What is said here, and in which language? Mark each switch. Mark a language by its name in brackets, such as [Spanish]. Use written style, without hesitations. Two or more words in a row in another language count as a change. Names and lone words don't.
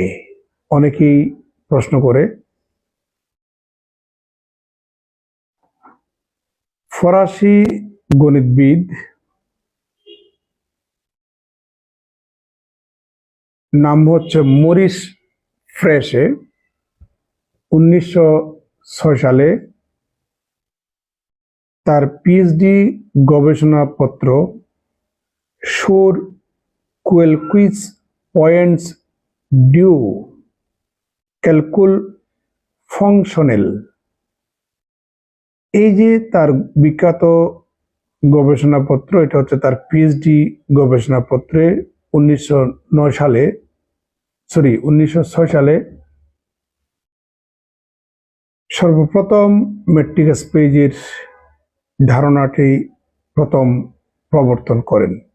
[Bangla] অনেকেই প্রশ্ন করে। ফরাসি গণিতবিদ নাম হচ্ছে মরিস ফ্রেশে 1906 সালে তার পিএইচডি গবেষণাপত্র sur quelques points du calcul fonctionnel, এই যে তার বিখ্যাত গবেষণাপত্র, এটা হচ্ছে তার পিএইচডি গবেষণাপত্রে 1906 সালে সর্বপ্রথম [English] metric spaceের [Bangla] ধারণাটি প্রথম প্রবর্তন করেন।